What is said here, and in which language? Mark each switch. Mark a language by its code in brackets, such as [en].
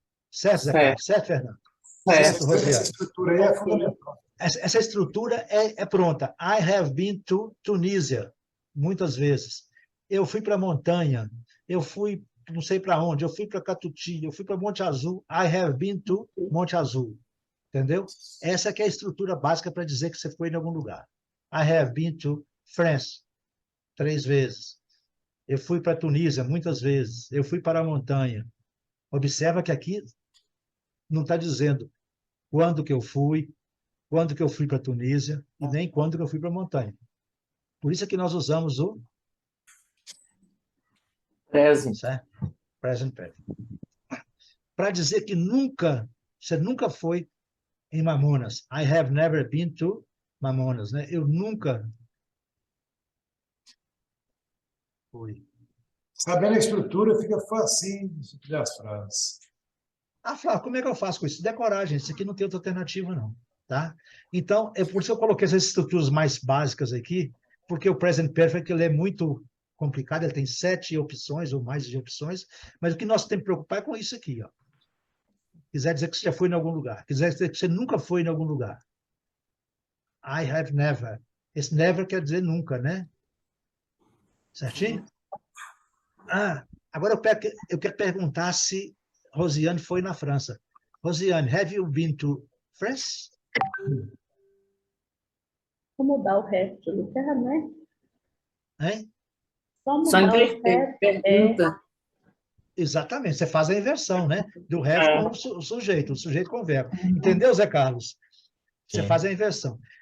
[pt] Certo, Zé Carlos? Certo, Fernando? Certo, Rosiane. Essa estrutura aí é fundamental. Essa estrutura é pronta. [en] I have been to Tunísia, [pt] muitas vezes. Eu fui para a montanha, eu fui não sei para onde, eu fui para Catuti, eu fui para Monte Azul. [en] I have been to Monte Azul. [pt] Entendeu? Essa que é a estrutura básica para dizer que você foi em algum lugar. [en] I have been to France. [pt] 3 vezes. Eu fui para a Tunísia muitas vezes. Eu fui para a montanha. Observa que aqui não está dizendo quando que eu fui para a Tunísia e nem quando que eu fui para a montanha. Por isso é que nós usamos o [en] present. Present perfect. [pt] Para dizer que você nunca foi em Mamonas. [en] I have never been to Mamonas, [pt] né? Eu nunca fui. Sabendo a estrutura, fica facinho de estruturar as frases. Flávio, como é que eu faço com isso? Decorar, gente. Isso aqui não tem outra alternativa, não. Tá? Então, é por isso que eu coloquei essas estruturas mais básicas aqui, porque o present perfect ele é muito complicado, ele tem 7 opções ou mais de opções, mas o que nós temos que preocupar é com isso aqui, ó. Quiser dizer que você já foi em algum lugar, quiser dizer que você nunca foi em algum lugar. [en] I have never. [pt] Esse never quer dizer nunca, né? Certinho? Agora eu quero perguntar se Rosiane foi na França. Rosiane, [en] have you been to France? [pt] Vou mudar o resto de lugar, né? Hein? Só Só mudar o inverter, resto. pergunta. Exatamente, você faz a inversão, né? [en] Do have [pt] É. com o sujeito com o verbo. Entendeu, Zé Carlos? Você Sim. faz a inversão.